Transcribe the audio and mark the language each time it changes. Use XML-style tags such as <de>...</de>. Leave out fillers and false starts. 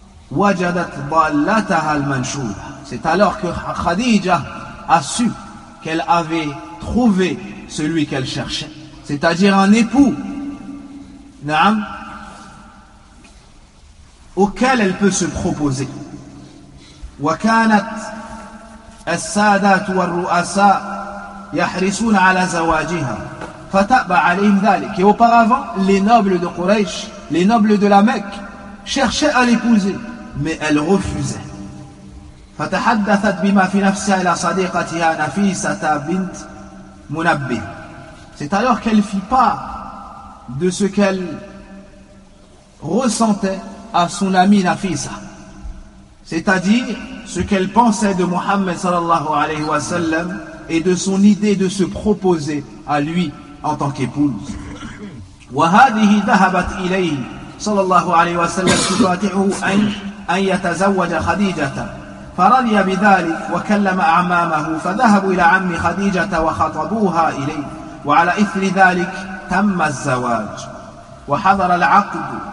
<ar>Wajadat dallataha al-manshur.</ar> <fr>C'est alors que Khadija a su qu'elle avait trouvé celui qu'elle cherchait, c'est-à-dire un époux. Naam. Auquel elle peut se proposer.</fr> <ar>وكانت السادات والرؤساء يحرصون على زواجها فتأبى عليهم ذلك.</ar> <fr>Et auparavant, les nobles de Quraysh, les nobles de la Mecque, cherchaient à l'épouser, mais elle refusait.</fr> <ar>فتحدثت بما في نفسها إلى صديقتها نفيسة بنت منبه.</ar> <fr>C'est alors qu'elle fit part de ce qu'elle ressentait à son amie Nafisa, c'est-à-dire ce qu'elle pensait de Mohammed sallallahu alayhi wa sallam et de son idée de se proposer à lui en tant qu'épouse.</fr> <ar>وهذه ذهبت إليه صلى الله عليه وسلم تشاطعه أن يتزوج خديجة فرضي بذلك وكلم أعمامه فذهبوا إلى عم خديجة وخطبوها إليه وعلى إثر ذلك تم الزواج وحضر العقد</ar>